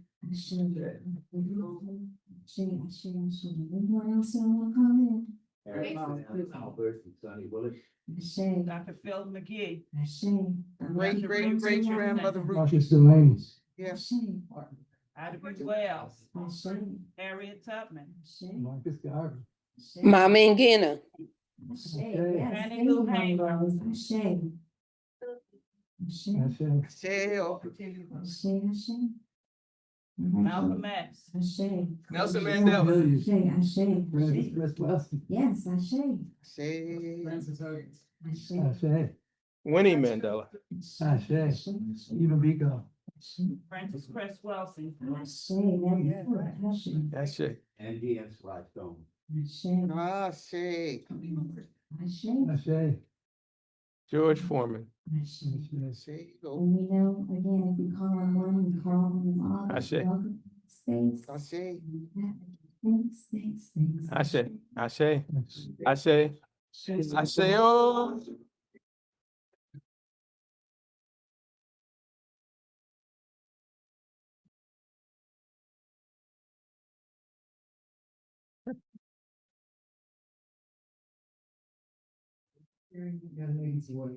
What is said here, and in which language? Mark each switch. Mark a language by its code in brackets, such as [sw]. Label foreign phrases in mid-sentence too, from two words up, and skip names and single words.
[en] Anyone else who want to call in? Albert and Sonny Willis. Ashe, Dr. Phil McGee, Great, great, great grandmother Ruth. Marcus Delaney. Yes. Ida B. Wells, Ashe, Harriet Tubman, Ashe, Marcus Garvey. Mama Ngina. Ashe, yes, Fannie thank Lou you, Mama Hamer. Rose. Ashe. Ashe, Sale. Ashe, Ashe. Malcolm X, Ashe. Nelson Mandela. Ashe, Francis Chris Weston. yes, Ashe. Say. Francis Huggins. Ashe. Ashe. Winnie Mandela. Ashe. Stephen Biko. Francis Cress Welsing, Ashe, very good. Ashe. Ashe. And D.M. Sly Stone. Ashe. Ah, say. Ashe. Ashe. George Foreman. Ashe. Say. Go. And we know, again, if we call on one, we call on them all. Ashe. Welcome. Thanks. Say. Thanks. Ashe. Ashe. Ashe. Ashe. Oh. Young lady's voice.